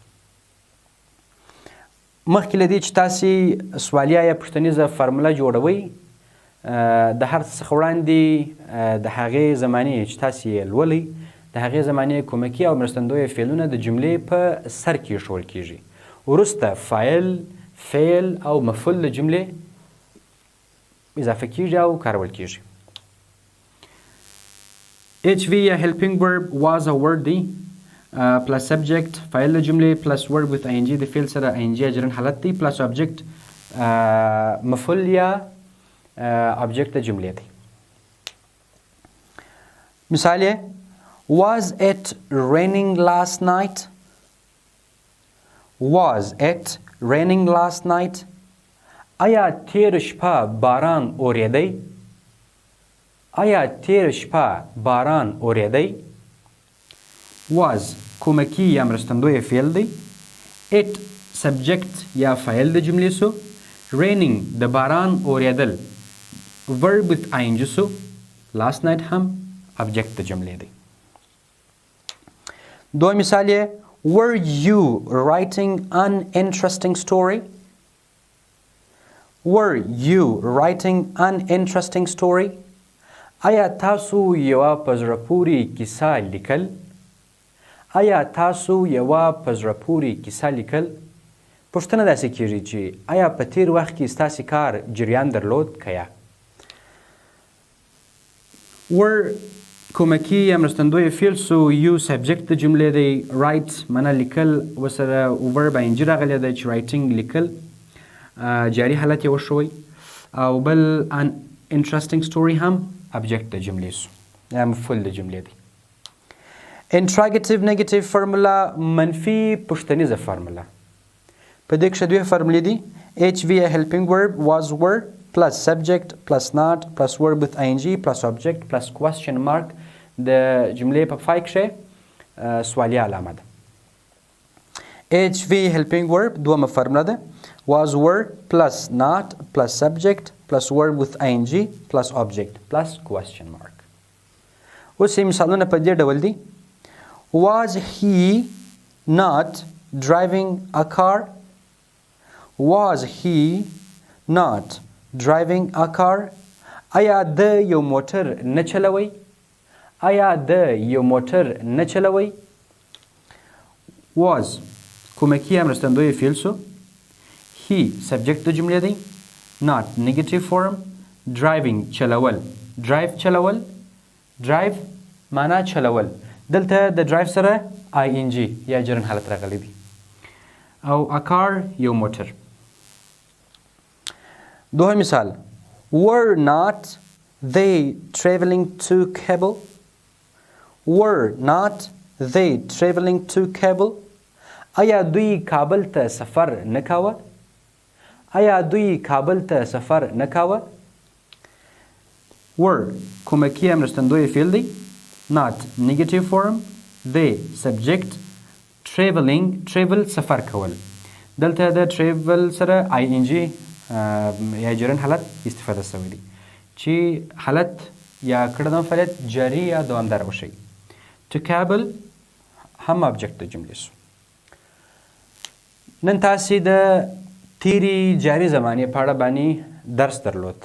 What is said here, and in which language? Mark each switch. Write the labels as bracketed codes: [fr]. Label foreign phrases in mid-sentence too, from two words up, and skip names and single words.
[ps] مخکې له دې چې تاسې سوالیه یا پوښتنیزه فرموله جوړوئ د هر څه څخه وړاندې د هغې زمانې چې تاسې یې لولئ د هغې زمانې کومکي او مرستندوی فعلونه د جملې په سر کې ایښودل کیږي. وروسته فاعل فعل او مفعول د جملې اضافه کیږي او کارول کیږي. HV یا [en] helping verb was a word [ps] دی [en] plus subject [ps] فاعل د جملې [en] plus verb with ing [ps] د فعل سره ing جرن حالت دی [en] plus object [ps] مفعول یا object د جملې دی. مثال یې. [en] was it raining last night? was it raining last night? [ps] آیا تیر شپه باران اوریدی؟ آیا تیر شپه باران اوریدی؟ was کومکی یا مرستندوی فعل دی. it سبجکت یا فاعل د جملې سو. raining د باران اوریدل [en] verb with ing [ps] سو. [en] last night هم object [ps] د جملې دی. دوه مثال یې [en] were you writing an interesting story? were you writing an interesting story? [ps] آیا تاسو یوه په زړه پورې کیسه لیکل؟ آیا تاسو یوه په زړه پورې کیسه لیکل؟ پوښتنه داسې کیږي چې آیا په تیر وخت کې ستاسې کار جریان درلود که یا؟ were کومکی یا مرستندوی فعل سو. یو سبجکت د جملې دی. write معنا لیکل ورسره [en] verb ing [ps] راغلی دی چې writing لیکل جاري حالت یې وشوی او بل [en] an interesting story [ps] هم object د جملې سو یا مفعول د جملې دی. [en] interrogative negative formula [ps] منفي پوښتنیزه فرموله. په دې کښې دوه فرمولې دي. [en] HV a helping verb was were plus subject plus not plus verb with ing plus object plus question mark [ps] د جملې په پای کښې سوالیه علامه ده. [en] HV helping verb [ps] دومه فرموله ده. [en] was were plus not plus subject plus verb with ing plus object plus question mark. [ps] اوس یې مثالونه په دې ډول دي. [en] was he not driving a car? was he not driving a car? [ps] آیا د یو موټر نه چلوي؟ آیا د یو موټر نه چلوي؟ was کومکی یا مرستندوی فعل سو. he سبجکت د جملې دی. [en] not negative form. [ps] driving چلول. drive چلول. drive معنا چلول. دلته د drive سره ing یا جرن حالت راغلی دی. [en] او a car [ps] یو موټر. دوه مثال [en] were not they traveling to Kabul? were not they traveling to Kabul? [ps] آیا دوی کابل ته سفر نه کاوه؟ آیا دوی کابل ته سفر نه کاوه؟ were کومکی یا مرستندوی فعل دی. [en] not negative form. they subject. [ps] traveling travel سفر کول. دلته د travel سره ing یا جرن حالت استفاده شوی دی چې حالت یا کړنه فعالیت جاری یا دوامدار وشي. [en] to Kabul [ps] هم object د جملې سو. نن تاسې د تېرې جاري زمانې په اړه باندې درس درلود.